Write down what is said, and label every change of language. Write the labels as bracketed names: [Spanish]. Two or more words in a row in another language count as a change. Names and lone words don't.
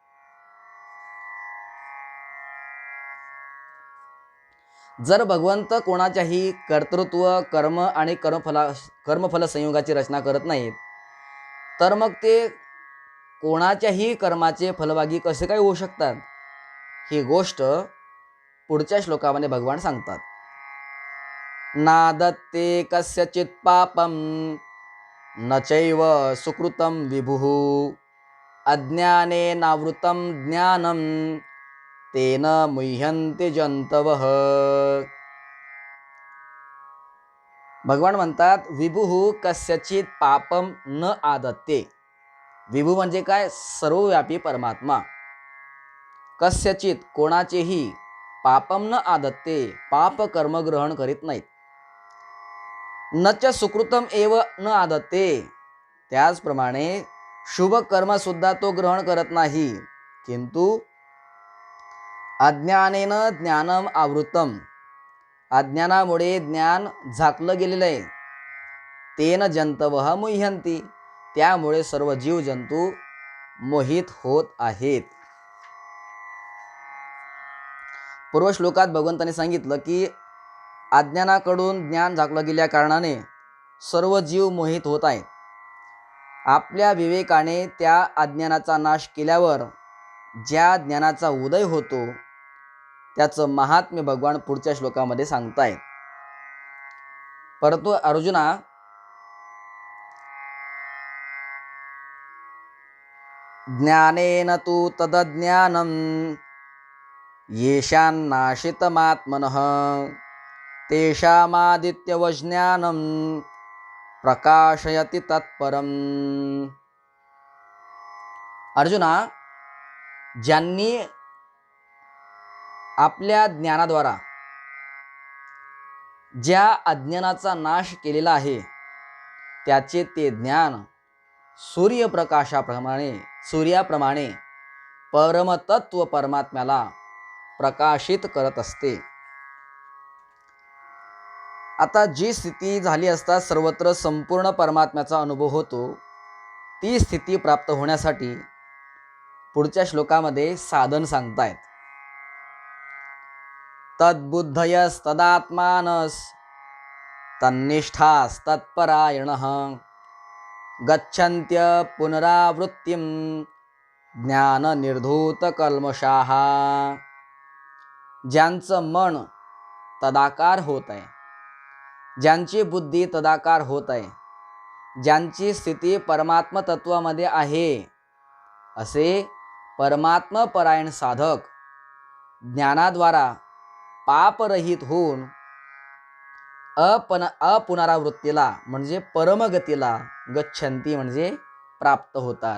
[Marathi] जर भगवंत कोणाच्याही कर्तृत्व, कर्म आणि कर्मफल संयोगाची रचना करत नाहीत, तर मग ते कोणाच्याही कर्माचे फलभागी कसे काय होऊ शकतात, ही गोष्ट पुढच्या श्लोकामध्ये भगवान सांगतात. [Sanskrit] नादत्ते कस्यचित् पापं न चैव सुकृतं विभुः अज्ञानेनावृतं ज्ञानं तेन मुह्यन्ते जंतवः. [Marathi] भगवान म्हणतात, [Sanskrit] विभुः कस्यचित् पापं न आदत्ते. [Marathi] विभू म्हणजे काय? सर्वव्यापी परमात्मा. कस्यचित कोणाचेही, [Sanskrit] पापम न आदत्ते [Marathi] पाप कर्म ग्रहण करीत नाहीत. [Sanskrit] नच सुकृतम एव न आदत्ते, [Marathi] त्याचप्रमाणे शुभ कर्म सुद्धा तो ग्रहण करत नाही. [Sanskrit] किंतु अज्ञानेन ज्ञानम आवृतम, [Marathi] अज्ञानामुळे ज्ञान झाकलं गेलेलं आहे. [Sanskrit] तेन जंतवः मुह्यन्ति, [Marathi] त्यामुळे सर्व जीव जंतू मोहित होत आहेत. पूर्व श्लोकात भगवंताने सांगितलं की अज्ञानाकडून ज्ञान झाकलं गेल्या कारणाने सर्व जीव मोहित होत आहेत. आपल्या विवेकाने त्या अज्ञानाचा नाश केल्यावर ज्या ज्ञानाचा उदय होतो त्याचं महात्म्य भगवान पुढच्या श्लोकामध्ये सांगतायत. परंतु अर्जुना, [Sanskrit] ज्ञानेन तु तदज्ञानं येषान्नाशितमात्मनः तेषामादित्यवज्ञानं प्रकाशयति तत्परम्. [Marathi] अर्जुना, ज्यांनी आपल्या ज्ञानाद्वारा ज्या अज्ञानाचा नाश केलेला आहे त्याचे ते ज्ञान सूर्याप्रमाणे परमतत्व परमात्म्याला प्रकाशित करत असते. आता जी स्थिती झाली असता सर्वत्र संपूर्ण परमात्म्याचा अनुभव होतो, ती स्थिती प्राप्त होण्यासाठी पुढच्या श्लोकामध्ये साधन सांगतायत. [Sanskrit] तद्बुद्धयस्तदात्मानस् तन्निष्ठास्तत्परायणः गच्छन्त्य पुनरावृत्तिं ज्ञाननिर्धूतकल्मषाः. [Marathi] ज्यांचं मन तदाकार होत आहे, ज्यांची बुद्धी तदाकार होत आहे, ज्यांची स्थिती परमात्म तत्वामध्ये आहे, असे परमात्मपरायण साधक ज्ञानाद्वारा पापरहित होऊन अपुनरावृत्तीला म्हणजे परमगतीला गच्छन्ती म्हणजे प्राप्त होतात.